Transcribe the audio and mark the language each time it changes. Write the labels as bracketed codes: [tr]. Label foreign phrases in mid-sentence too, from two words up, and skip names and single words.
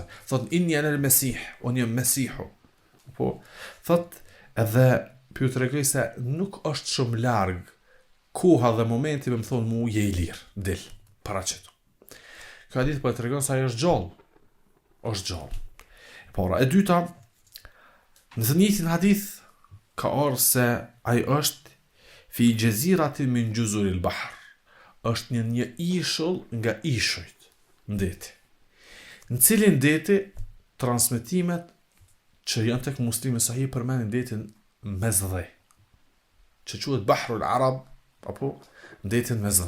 [sq] Thot, [ar] إني أنا المسيح, [sq] unë jam Mesihu. Po, thot, edhe pju të regoj se nuk është shumë larg koha dhe momenti me më thonë mu je i lirë, dil, paraqitu. Kjo hadith po e tregon se ai është gjallë. Është gjallë. Para e dyta, në të njëjtin hadith ka ardhur se ai është [ar] في جزيرة من جزر البحر. [sq] Është një ishull nga ishujt ndeti. Në cilin ndeti transmetimet që janë tek Muslimi Sahih përmendin ndetin Mesdhe, që quhet Bahrul Arab, apo ndetin Mesdhe.